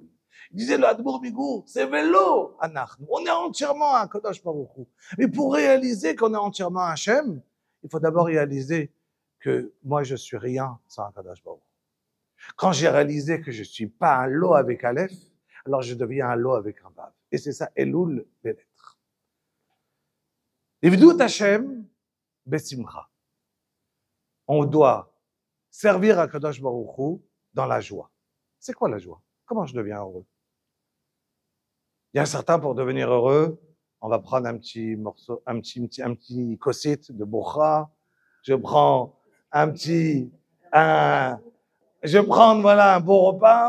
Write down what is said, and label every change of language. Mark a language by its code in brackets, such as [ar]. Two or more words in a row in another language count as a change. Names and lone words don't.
[fr] Il disait le Admour Bigour, c'est [he] ולו אנחנו, [fr] on est entièrement à Kadosh Baruch Hu. Mais pour réaliser qu'on est entièrement à Hashem, il faut d'abord réaliser que moi je suis rien sans Kadosh Baruch Hu. Quand j'ai réalisé que je suis pas un lot avec Aleph, alors je deviens un lot avec un Vav. Et c'est ça, Elul, les lettres. [he] עבדות השם בשמחה. [fr] On doit servir à Kadosh Baruch Hu dans la joie. C'est quoi la joie? Comment je deviens heureux? Il y a certains, pour devenir heureux, on va prendre un petit morceau, un petit kosit de bocha. Je prends voilà, un beau repas.